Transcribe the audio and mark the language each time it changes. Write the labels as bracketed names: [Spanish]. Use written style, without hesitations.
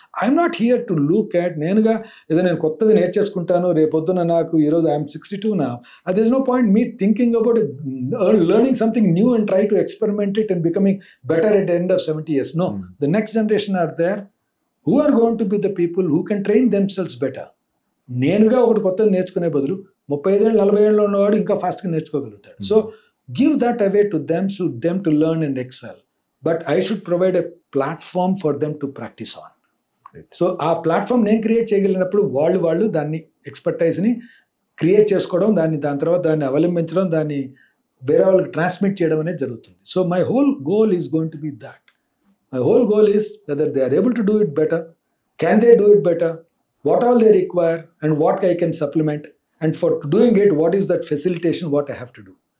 [English] I am not here to look at [Telugu] నేనుగా ఏదో నేను కొత్తది నేర్చేసుకుంటాను రేపొద్దున నాకు ఈరోజు [English] I am 62 now. There is no point me thinking about learning something new and try to experiment it and becoming better at the end of 70 years. No, the next generation are there who are going to be the people who can train themselves better. [Telugu] నేనుగా ఒకటి కొత్తది నేర్చుకునే బదులు 35 ఏళ్ళు 40 ఏళ్ళు ఉన్నవాడు ఇంకా ఫాస్ట్గా నేర్చుకోగలుగుతాడు. [English] So give that away to them so them to learn and excel, but I should provide a platform for them to practice on. [Telugu] So ఆ ప్లాట్ఫామ్ నేను క్రియేట్ చేయగలిగినప్పుడు వాళ్ళు దాన్ని ఎక్స్పర్టైజ్ని క్రియేట్ చేసుకోవడం, దాని తర్వాత దాన్ని అవలంబించడం, దాన్ని వేరే వాళ్ళకి ట్రాన్స్మిట్ చేయడం అనేది జరుగుతుంది. [English] So my whole goal is going to be that. My whole goal is whether they are able to do it better, can they do it better, what all they require and what I can supplement, and for doing it what is that facilitation what I have to do.